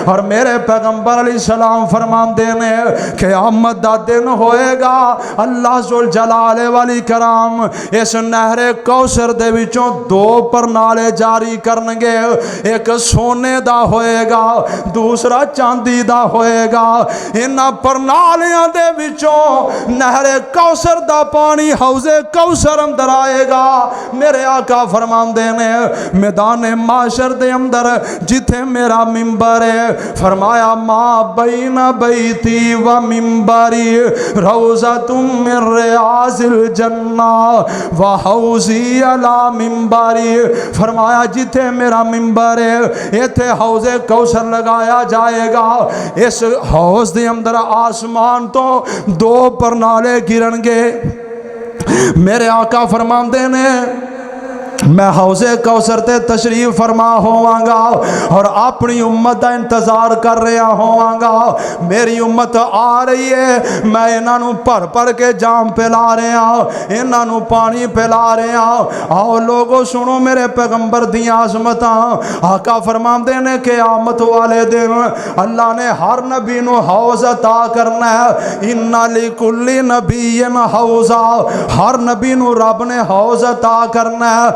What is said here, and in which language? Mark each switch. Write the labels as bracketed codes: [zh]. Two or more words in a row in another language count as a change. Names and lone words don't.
[pa] اور میرے پیغمبر علیہ السلام فرماتے نے قیامت دا دن ہوئے گا، اللہ [ar] ذو الجلال والإكرام [pa] اس نہر کوثر دے وچوں دو پرنالے جاری کرن گے، ایک سونے دا ہوئے گا، دوسرا چاندی دا ہوئے گا. اینہاں پرنالیاں دے وچوں نہر کوثر دا پانی حوض کوثر اندر آئے گا. میرے آقا فرماندے نے میدان محشر دے اندر جتھے میرا منبر ہے، فرمایا [ar] ما بين بيتي ومنبري روضة من رياض الجنة وحوضي على منبري. [pa] فرمایا جتھے میرا منبر ہے ایتھے حوض کوثر لگایا جائے گا. اس حوض دے اندر آسمان توں دو پرنالے گرن گے. میرے آقا فرماتے نے میں حوض کوثر تے تشریف فرما ہوواں گا اور اپنی امت کا انتظار کر رہا ہوواں گا. میری امت آ رہی ہے، میں انہوں بھر بھر کے جام پلا رہا، انہوں پانی پلا رہا. آؤ لوگو سنو میرے پیغمبر دیاں عظمتاں. آقا فرماتے نے قیامت والے دن اللہ نے ہر نبی نوں حوض عطا کرنا ہے. [ar] إن لكل نبي حوضا, [pa] ہر نبی نوں رب نے حوض عطا کرنا ہے.